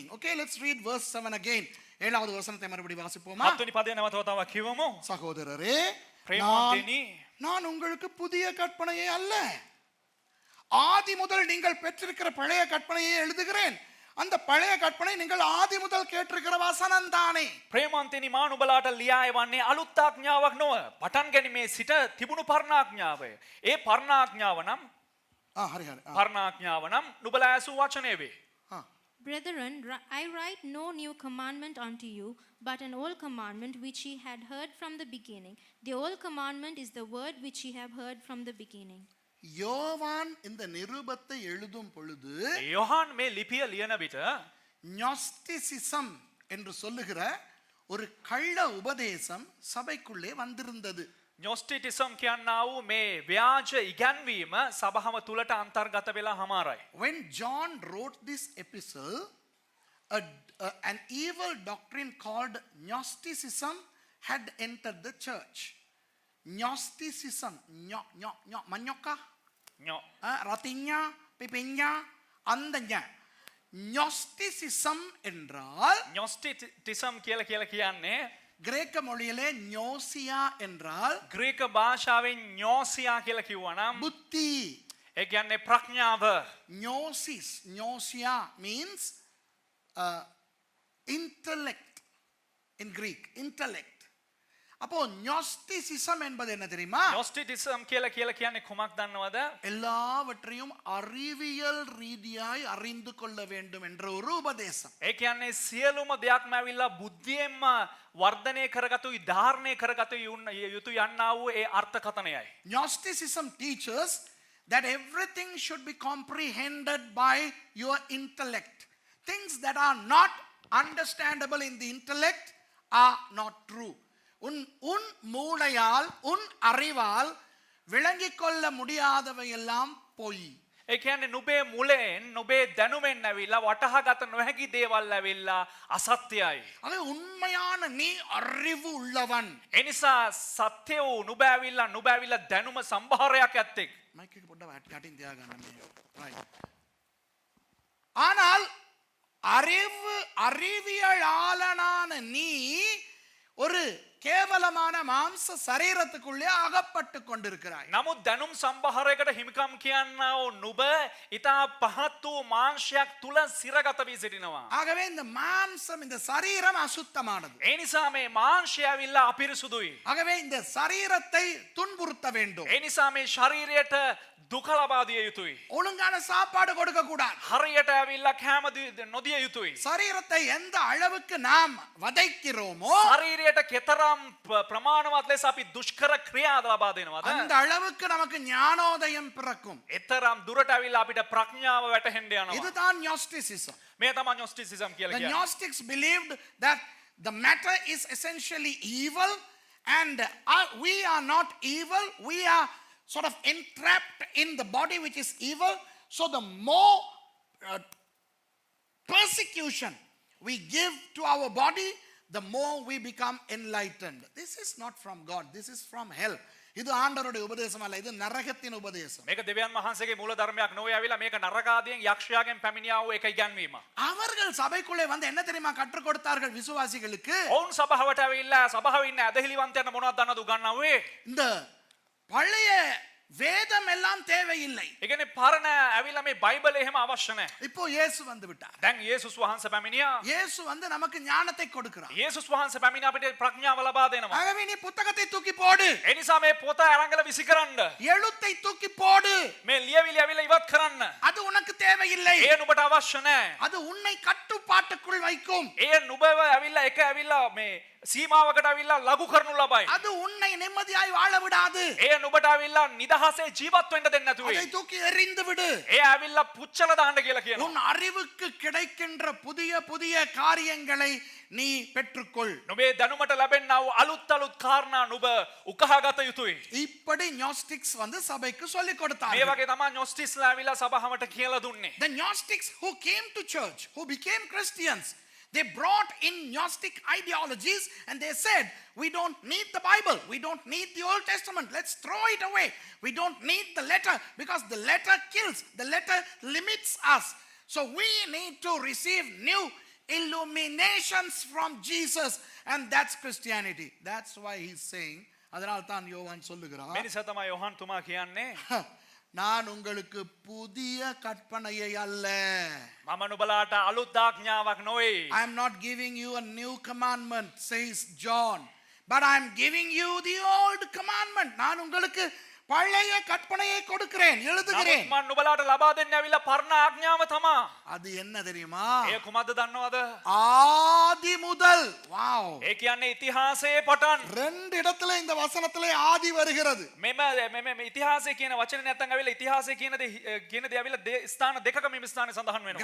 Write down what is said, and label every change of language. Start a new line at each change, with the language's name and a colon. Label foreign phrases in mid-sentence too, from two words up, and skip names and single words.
English: Okay, let's read verse 7 again.
Tamil: 7வது வசனத்தை மறுபடி வாசிப்போமா?
Sinhala: 7 පදය නැවතවතාවක් කියවමු.
Tamil: சகோதரரே,
Sinhala: ප්‍රේමවන්තනි,
Tamil: நான் உங்களுக்கு புதிய கற்பனையை அல்ல, ஆதி முதல் நீங்கள் பெற்றிருக்கிற பழைய கற்பனையை எழுதுகிறேன். அந்த பழைய கற்பனை நீங்கள் ஆதி முதல் கேட்டிருக்கிற வசனம் தானே.
Sinhala: ප්‍රේමවන්තනි, මා නුඹලාට ලියා එවන්නේ අලුත් ආඥාවක් නොව. පටන් ගැනීමේ සිට තිබුණු පරණ ආඥාවය. ඒ පරණ ආඥාව නම් ஹரி ஹரி පරණ ආඥාව නම් නුඹලා ඇසූ වචනේ වේ.
English: Brethren, I write no new commandment unto you, but an old commandment which ye had heard from the beginning. The old commandment is the word which ye have heard from the beginning.
Tamil: யோவான் இந்த நிருபத்தை எழுதும் பொழுது
Sinhala: යොහාන් මේ ලිපිය ලියන විට
Tamil: ஞாஸ்டிசிசம் என்று சொல்லுகிற ஒரு கள்ள உபதேசம் சபைக்குள்ளே வந்திருந்தது.
Sinhala: ඥොස්ටිටිසම් කියන්නා වූ මේ ව්‍යාජ ඉගැන්වීම සභාව තුලට අන්තර්ගත වෙලා හමාරයි.
English: When John wrote this epistle, an evil doctrine called Gnosticism had entered the church. Gnosticism, manyoka, ratinya, pipinya, andanya.
Tamil: Gnosticism என்றால்
Sinhala: ඥොස්ටිටිසම් කියලා කියන්නේ
Tamil: கிரேக்க மொழியிலே ஞோசியா என்றால்
Sinhala: ග්‍රීක භාෂාවෙන් ඥෝසියා කියලා කිව්වනම්
Tamil: புத்தி.
Sinhala: ඒ කියන්නේ ප්‍රඥාව.
English: Gnosis, gnosia means intellect in Greek, intellect.
Tamil: அப்போ gnosticism என்பது என்ன தெரியுமா?
Sinhala: ඥොස්ටිටිසම් කියලා කියන්නේ කුමක් දන්නවද?
Tamil: எல்லாவற்றையும் அறிவியல் ரீதியாய் அறிந்து கொள்ள வேண்டும் என்ற ஒரு உபதேசம்.
Sinhala: ඒ කියන්නේ සියලුම දෙයක්ම ඇවිල්ලා බුද්ධියෙන්ම වර්ධනය කරගතු ධාරණය කරගතු යුතු යන්නා වූ ඒ අර්ථකථනයයි.
English: Gnosticism teaches that everything should be comprehended by your intellect. Things that are not understandable in the intellect are not true.
Tamil: உன் மூளையால் உன் அறிவால் விளங்கிக் கொள்ள முடியாதவை எல்லாம் பொய்.
Sinhala: ඒ කියන්නේ නුඹේ මුලෙන් නුඹේ දැනුමෙන් ඇවිල්ලා වටහාගත නොහැකි දේවල් ඇවිල්ලා අසත්‍යයි.
Tamil: அது உண்மையான நீ அறிவு உள்ளவன்.
Sinhala: ඒ නිසා සත්‍ය වූ නුඹ ඇවිල්ලා දැනුම සම්භාරයක් ඇත්තෙක්. மைக் එක පොඩ්ඩක් යටින් තියාගන්න මේ.
Tamil: ஆனால் அறிவியலாளனான நீ ஒரு கேவலமான மாம்ச சரீரத்துக்குள்ளே அகப்பட்டு கொண்டிருக்கிறாய்.
Sinhala: නමුත් දැනුම් සම්භාරයකට හිමිකම් කියන්නා වූ නුඹ ඊතා පහත් වූ මාංශයක් තුල සිරගත වී සිටිනවා.
Tamil: ஆகவே இந்த மாம்சம் இந்த சரீரம் அசுத்தமானது.
Sinhala: ඒ නිසා මේ මාංශය ඇවිල්ලා අපිරිසුදුයි.
Tamil: ஆகவே இந்த சரீரத்தை துன்புறுத்த வேண்டும்.
Sinhala: ඒ නිසා මේ ශරීරයට දුක ලබා දිය යුතුයි.
Tamil: ஒழுங்கான சாப்பாடு கொடுக்க கூடாது.
Sinhala: හරියට ඇවිල්ලා කැම නොදිය යුතුයි.
Tamil: சரீரத்தை எந்த அளவுக்கு நாம் வதைக்கிறோமோ
Sinhala: ශරීරයට කෙතරම් ප්‍රමාණවත් ලෙස අපි දුෂ්කර ක්‍රියා ලබා දෙනවද?
Tamil: அந்த அளவுக்கு நமக்கு ஞானோதயம் பிறக்கும்.
Sinhala: එතරම් දුරට ඇවිල්ලා අපිට ප්‍රඥාව වැටහෙන්න යනවා.
Tamil: இதுதான் gnosticism.
Sinhala: මේ තමයි gnosticism කියලා
English: The
Sinhala: කියන්නේ.
English: Gnostics believed that the matter is essentially evil and we are not evil. We are sort of entrapped in the body which is evil. So the more persecution we give to our body, the more we become enlightened. This is not from God. This is from hell.
Tamil: இது ஆண்டவருடைய உபதேசம் அல்ல, இது நரகத்தின் உபதேசம்.
Sinhala: මේක දෙවියන් වහන්සේගේ මූල ධර්මයක් නොවේ ඇවිල්ලා මේක නරක ආදියෙන් යක්ෂයාගෙන් පැමිණියා වූ එක ඉගැන්වීම.
Tamil: அவர்கள் சபைக்குள்ளே வந்து என்ன தெரியுமா கற்றுக் கொடுத்தார்கள் விசுவாசிகளுக்கு?
Sinhala: ඔවුන් සභාවට ඇවිල්ලා සභාවේ ඉන්න ඇදහිලිවන්තයන්ට මොනවද දන්නවද උගන්වන්නේ?
Tamil: இந்த பழைய வேதம் எல்லாம் தேவையில்லை.
Sinhala: ඒ කියන්නේ පරණ ඇවිල්ලා මේ බයිබලේ එහෙම අවශ්‍ය නැහැ.
Tamil: இப்போ இயேசு வந்து விட்டார்.
Sinhala: දැන් යේසුස් වහන්සේ පැමිණියා.
Tamil: இயேசு வந்து நமக்கு ஞானத்தை கொடுக்கிறார்.
Sinhala: යේසුස් වහන්සේ පැමිණ අපිට ප්‍රඥාව ලබා දෙනවා.
Tamil: ஆகவே நீ புத்தகத்தை தூக்கி போடு.
Sinhala: ඒ නිසා මේ පොත අරංගල විසි කරන්න.
Tamil: எழுத்தை தூக்கி போடு.
Sinhala: මේ ලියවිලි ඇවිල්ලා ඉවත් කරන්න.
Tamil: அது உனக்கு தேவையில்லை.
Sinhala: ඒ නුඹට අවශ්‍ය නැහැ.
Tamil: அது உன்னை கட்டுப்பாட்டுக்குள் வைக்கும்.
Sinhala: ඒ නුඹව ඇවිල්ලා එක ඇවිල්ලා මේ සීමාවකට ඇවිල්ලා ලඝු කරනු ලබයි.
Tamil: அது உன்னை நிம்மதியாய் வாழ விடாது.
Sinhala: ඒ නුඹට ඇවිල්ලා නිදහසේ ජීවත් වෙන්න දෙන්නේ නැතුව.
Tamil: அதை தூக்கி எறிந்து விடு.
Sinhala: ඒ ඇවිල්ලා පුච්චලා දාන්න කියලා කියනවා.
Tamil: உன் அறிவுக்கு கிடைக்கின்ற புதிய புதிய காரியங்களை நீ பெற்றுக்கொள்.
Sinhala: නුඹේ දැනුමට ලැබෙනා වූ අලුත් කාරණා නුඹ උකහාගත යුතුයි.
Tamil: இப்படி gnostics வந்து சபைக்கு சொல்லி
Sinhala: මේ
Tamil: கொடுத்தார்கள்.
Sinhala: වගේ තමයි gnostistලා ඇවිල්ලා සභාවට කියලා දුන්නේ.
English: The Gnostics who came to church, who became Christians, they brought in Gnostic ideologies and they said, we don't need the Bible, we don't need the Old Testament, let's throw it away. We don't need the letter because the letter kills, the letter limits us. So we need to receive new illuminations from Jesus, and that's Christianity. That's why he's saying,
Tamil: அதனால் தான் யோவான் சொல்லுகிறார்,
Sinhala: මේ නිසා තමයි යොහන් තුමා කියන්නේ
Tamil: நான் உங்களுக்கு புதிய கற்பனையை அல்ல.
Sinhala: මම නුඹලාට අලුත් ආඥාවක් නොවේ.
English: I am not giving you a new commandment, says John, but I am giving you the old commandment.
Tamil: நான் உங்களுக்கு பழைய கற்பனையை கொடுக்கிறேன், எழுதுகிறேன்.
Sinhala: නමුත් මම නුඹලාට ලබා දෙන්න ඇවිල්ලා පරණ ආඥාව තමා.
Tamil: அது என்ன தெரியுமா?
Sinhala: ඒ කුමක්ද දන්නවද?
Tamil: ஆதி முதல். வாவ்.
Sinhala: ඒ කියන්නේ ඉතිහාසයේ පටන්.
Tamil: ரெண்டு இடத்துல இந்த வசனத்திலே ஆதி வருகிறது.
Sinhala: මෙම ඉතිහාසය කියන වචනේ නැත්තම් ඇවිල්ලා ඉතිහාසය කියන දේ ඇවිල්ලා ස්ථාන දෙකක මේ ස්ථානේ සඳහන් වෙනවා.